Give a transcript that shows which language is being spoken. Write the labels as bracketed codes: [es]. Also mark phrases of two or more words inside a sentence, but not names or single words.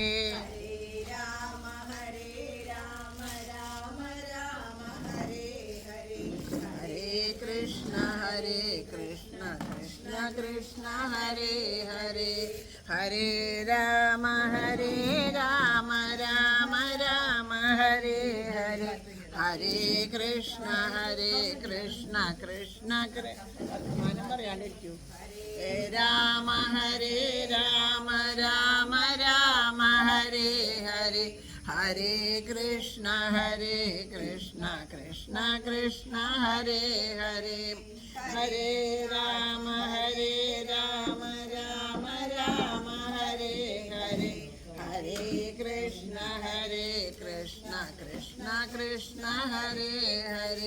[sa] ഹരേ രാമ രാമ രാമ ഹരേ ഹരേ, ഹരേ കൃഷ്ണ കൃഷ്ണ കൃഷ്ണ ഹരേ ഹരേ. ഹരേ രാമ രാമ രാമ ഹരേ ഹരേ, ഹരേ കൃഷ്ണ കൃഷ്ണ കൃഷ്ണ [ml] വർത്തമാനം പറയാണ്ടിരിക്കൂ. [sa] ഹരേ രാമ രാമ രാമ ഹരേ ഹരേ, ഹരേ കൃഷ്ണ കൃഷ്ണ കൃഷ്ണ ഹരേ ഹരേ. ഹരേ രാമ രാമ രാമ ഹരേ ഹരേ, ഹരേ കൃഷ്ണ കൃഷ്ണ കൃഷ്ണ ഹരേ ഹരേ.